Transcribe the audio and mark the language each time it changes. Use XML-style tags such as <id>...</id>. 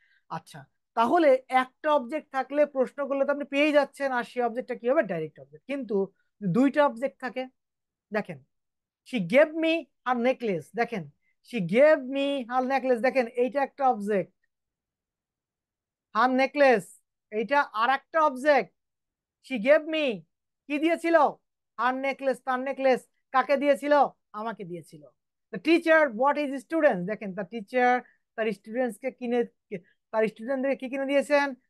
<bn>আচ্ছা, তাহলে একটা অবজেক্ট থাকলে প্রশ্ন করলে তো আপনি পেয়ে যাচ্ছেন, আর সেই অবজেক্টটা কি হবে? Direct object. কিন্তু দুইটা অবজেক্ট থাকে, দেখেন</bn> <en>she gave me her necklace,</en> <bn>দেখেন</bn> <en>she gave me her necklace,</en> <bn>দেখেন এইটা একটা অবজেক্ট। her necklace এইটা আর একটা অবজেক্ট।</bn> <en>she gave me</en> <bn>কি দিয়েছিল? her necklace, তার নেকলেস কাকে দিয়েছিল? আমাকে দিয়েছিল।</bn> <en>the teacher bought his students,</en> <bn>দেখেন তার টিচার তার স্টুডেন্টস কে কিনে, তার স্টুডেন্টদের কি কিনে দিয়েছেন?</bn>